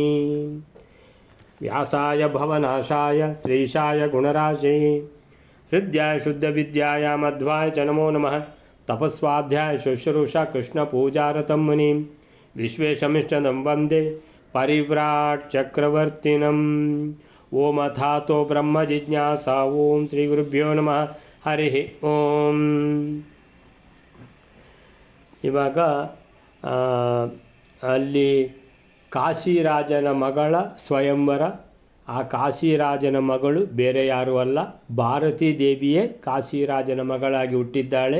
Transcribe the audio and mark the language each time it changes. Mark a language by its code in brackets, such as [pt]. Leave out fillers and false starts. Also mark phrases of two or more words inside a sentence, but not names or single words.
[sa] व्यासाय भवनाशाय श्रीशाय गुणराशये हृद्याय शुद्धविद्याय मध्वाय च नमो नमः। तपस्वाध्याय शुश्रूषा कृष्णपूजारतं मुनिं विश्वेशमिष्टदं वन्दे परिव्राट् चक्रवर्तिनम्। ओम अथातो ब्रह्मजिज्ञासा। ओम श्रीगुरुभ्यो नमः। हरिः ಓಂ। [kn] ಇವಾಗ ಅಲ್ಲಿ ಕಾಶಿರಾಜನ ಮಗಳ ಸ್ವಯಂವರ. ಆ ಕಾಶಿರಾಜನ ಮಗಳು ಬೇರೆ ಯಾರೂ ಅಲ್ಲ, ಭಾರತೀ ದೇವಿಯೇ ಕಾಶಿರಾಜನ ಮಗಳಾಗಿ ಹುಟ್ಟಿದ್ದಾಳೆ.